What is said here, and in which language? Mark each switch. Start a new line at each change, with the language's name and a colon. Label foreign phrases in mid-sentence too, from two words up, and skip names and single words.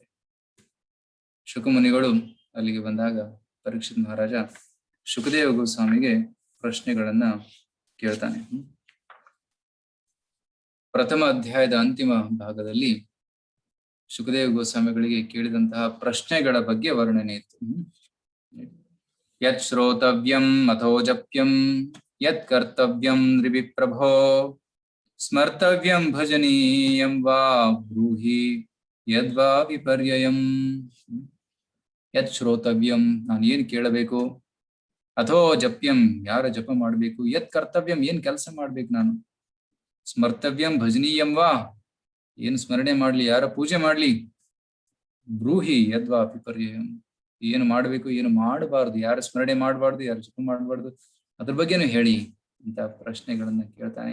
Kannada: ಶುಕಮುನಿಗಳು ಅಲ್ಲಿಗೆ ಬಂದಾಗ ಪರೀಕ್ಷಿತ್ ಮಹಾರಾಜ ಶುಕದೇವ ಗೋಸ್ವಾಮಿಗೆ ಪ್ರಶ್ನೆಗಳನ್ನ ಕೇಳ್ತಾನೆ. ಪ್ರಥಮ ಅಧ್ಯಾಯದ ಅಂತಿಮ ಭಾಗದಲ್ಲಿ ಶುಕದೇವ ಗೋಸ್ವಾಮಿಗಳಿಗೆ ಕೇಳಿದಂತಹ ಪ್ರಶ್ನೆಗಳ ಬಗ್ಗೆ ವರ್ಣನೆ ಇತ್ತು.
Sanskrit: ಯತ್ ಶ್ರೋತವ್ಯಂ ಅಥೋ ಜಪ್ಯಂ ಯತ್ ಕರ್ತವ್ಯಂ ನೃವಿಪ್ರಭೋ ಸ್ಮರ್ತವ್ಯಂ ಭಜನೀಯಂ ವಾ ಬ್ರೂಹಿ ಯದ್ವಾ ವಿಪರ್ಯಯಂ. ಯತ್ ಶ್ರೋತವ್ಯಂ
Kannada: ನಾನು ಏನ್ ಕೇಳಬೇಕು,
Sanskrit: ಅಥೋ ಜಪ್ಯಂ
Kannada: ಯಾರ ಜಪ ಮಾಡ್ಬೇಕು,
Sanskrit: ಯತ್ ಕರ್ತವ್ಯಂ
Kannada: ಏನ್ ಕೆಲಸ ಮಾಡ್ಬೇಕು ನಾನು,
Sanskrit: ಸ್ಮರ್ತವ್ಯಂ ಭಜನೀಯಂ ವಾ
Kannada: ಏನು ಸ್ಮರಣೆ ಮಾಡ್ಲಿ, ಯಾರ ಪೂಜೆ ಮಾಡ್ಲಿ,
Sanskrit: ಬ್ರೂಹಿ ಯದ್ವಾ ವಿಪರ್ಯಯಂ
Kannada: ಏನು ಮಾಡ್ಬೇಕು ಏನು ಮಾಡಬಾರ್ದು, ಯಾರು ಸ್ಮರಣೆ ಮಾಡಬಾರ್ದು, ಯಾರು ಜಪ ಮಾಡಬಾರ್ದು, ಅದ್ರ ಬಗ್ಗೆನೂ ಹೇಳಿ ಅಂತ ಪ್ರಶ್ನೆಗಳನ್ನ ಕೇಳ್ತಾನೆ.